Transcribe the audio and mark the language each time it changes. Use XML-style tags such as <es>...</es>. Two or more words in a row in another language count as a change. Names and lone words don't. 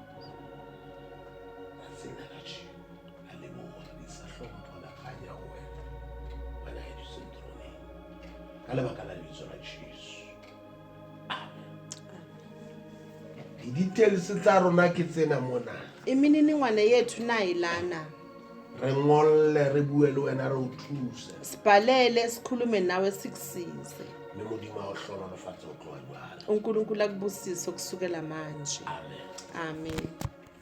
<st>Ka tsela ka tjena a leboha di sa hlompho la kganya ho wena wena ya disentroneng ka lebaka la lebitso la Jesu. Amen. Di-details tsa rona ke tsena mona.</st> <zu>Imininingwane yethu nayilana.</zu> <st>Re ngolle re bue le wena re o thuse.</st> <zu>Sibhalele sikhulume nawe sikusize.</zu> <st>Le modimo a o hlonolofatse ho tloha jwale.</st> <zu>uNkulunkulu akubusise kusukela manje.</zu> <st>Amen.</st> <zu>Amen.</zu>